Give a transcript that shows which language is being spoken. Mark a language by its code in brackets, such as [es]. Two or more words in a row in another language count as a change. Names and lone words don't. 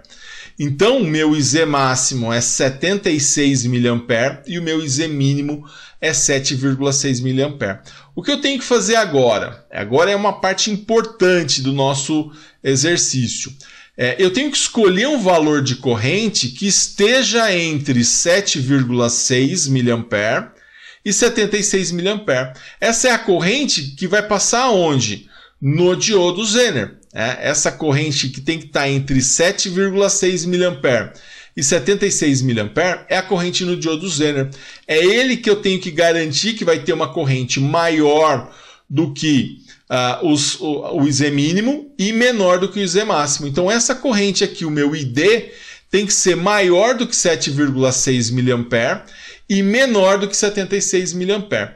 [pt] Então, o meu IZ máximo é 76 mA e o meu IZ mínimo é 7,6 mA. O que eu tenho que fazer agora? Agora é uma parte importante do nosso exercício. Eu tenho que escolher um valor de corrente que esteja entre 7,6 mA e 76 mA. Essa é a corrente que vai passar onde? No diodo Zener. Essa corrente que tem que estar entre 7,6 mA e 76 mA é a corrente no diodo Zener. É ele que eu tenho que garantir que vai ter uma corrente maior do que o IZ mínimo e menor do que o IZ máximo. Então essa corrente aqui, o meu ID, tem que ser maior do que 7,6 mA e menor do que 76 mA.